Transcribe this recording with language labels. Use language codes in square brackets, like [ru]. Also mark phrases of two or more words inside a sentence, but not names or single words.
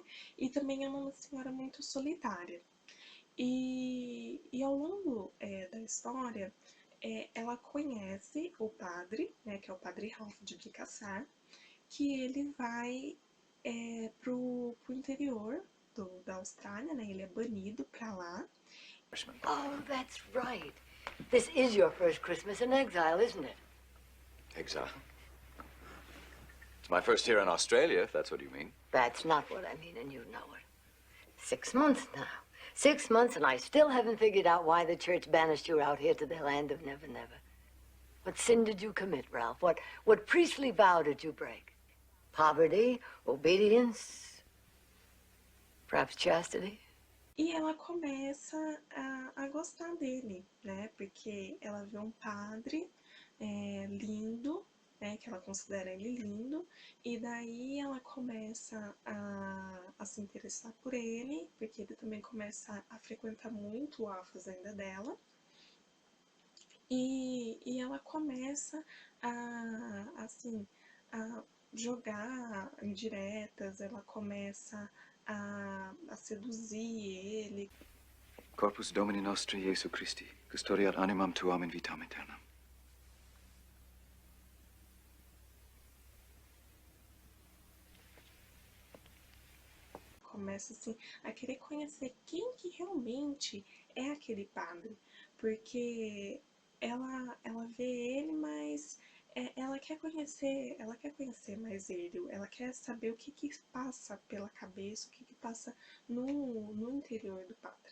[pt] E também é uma senhora muito solitária. E ao longo da história, ela conhece o padre, né, que é o padre Ralph de Bricassar, que ele vai pro interior da Austrália, né, ele é banido pra lá. [en] Oh, that's right. This is your first Christmas in exile, isn't it? Exile? It's my first here in Australia, if that's what you mean. That's not what I mean, and you know it. 6 months now. 6 months, and I still haven't figured out why the church banished you out here to the land of Never Never. What sin did you commit, Ralph? What priestly vow did you break? Poverty? Obedience? Perhaps chastity? [pt] E ela começa a gostar dele, né? Porque ela vê um padre lindo, né? Que ela considera ele lindo, e daí ela começa a se interessar por ele, porque ele também começa a frequentar muito a fazenda dela. E ela começa assim, a jogar indiretas, ela começa a seduzir ele. [la] Corpus Domini Nostri Jesu Christi, custodiat animam tuam in vitam aeternam. [pt] Começa assim a querer conhecer quem que realmente é aquele padre, porque ela vê ele, mas ela quer conhecer mais ele, ela quer saber o que passa pela cabeça, o que passa no interior do padre.